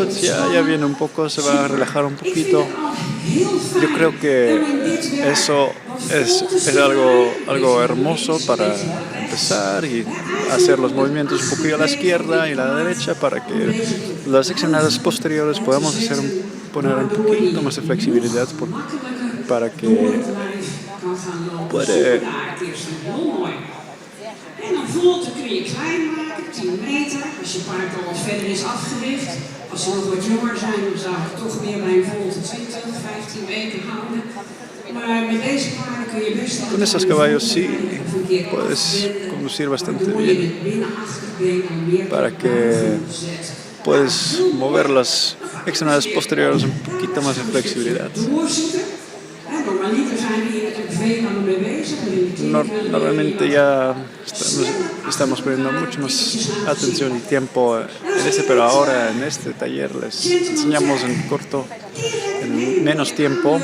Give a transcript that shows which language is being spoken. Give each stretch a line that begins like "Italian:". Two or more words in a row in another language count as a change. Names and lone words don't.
Spanish: Ya viene un poco, se va a relajar un poquito. Yo creo que eso es algo hermoso para empezar y hacer los movimientos un poquito a la izquierda y a la derecha para que las extremidades posteriores podamos poner un poquito más de flexibilidad para que puede.
Dutch: En een volte kun je klein maken, 10 meter. Als je paard al wat verder is afgericht. Als ze nog wat jonger zijn, dan zou ik toch weer bij een volte 20, 15 meter houden. Maar met deze paarden kun je best
Spanish: Con estos caballos sí puedes conducir bastante bien para que puedes mover las extremidades posteriores un poquito más de flexibilidad. Normalmente ya estamos poniendo mucho más atención y tiempo en pero ahora en este taller les enseñamos en menos tiempo.